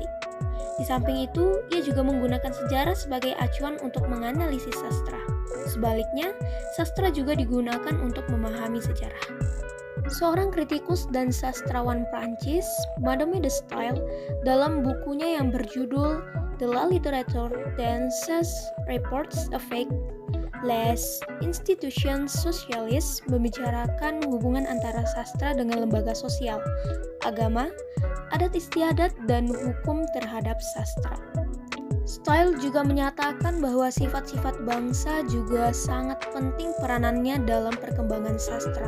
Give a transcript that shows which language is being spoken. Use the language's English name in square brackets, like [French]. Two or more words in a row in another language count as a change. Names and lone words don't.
[Indonesian] Di samping itu, ia juga menggunakan sejarah sebagai acuan untuk menganalisis sastra. Sebaliknya, sastra juga digunakan untuk memahami sejarah. Seorang kritikus dan sastrawan Prancis, Madame de Staël, dalam bukunya yang berjudul De la littérature danses reports avec les institutions socialistes membicarakan hubungan antara sastra dengan lembaga sosial, agama, adat istiadat, dan hukum terhadap sastra. Staël juga menyatakan bahwa sifat-sifat bangsa juga sangat penting peranannya dalam perkembangan sastra.